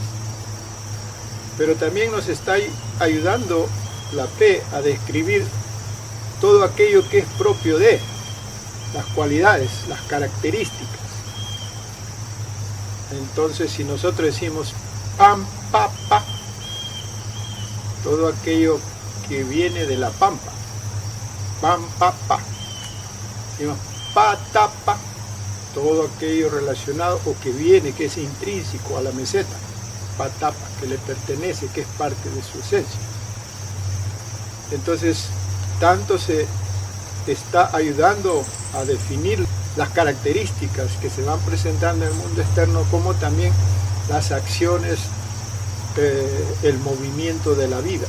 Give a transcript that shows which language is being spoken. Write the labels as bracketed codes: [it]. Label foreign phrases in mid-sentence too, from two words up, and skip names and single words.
[es] Pero también nos está ayudando la P a describir todo aquello que es propio de las cualidades, las características. Entonces, si nosotros decimos pam, pa, pa, todo aquello que viene de la pampa, pam, pa, pa. Decimos pa, ta, pa, todo aquello relacionado o que viene, que es intrínseco a la meseta, pa, ta, pa, que le pertenece, que es parte de su esencia. Entonces, tanto se está ayudando a definir las características que se van presentando en el mundo externo, como también las acciones, el movimiento de la vida.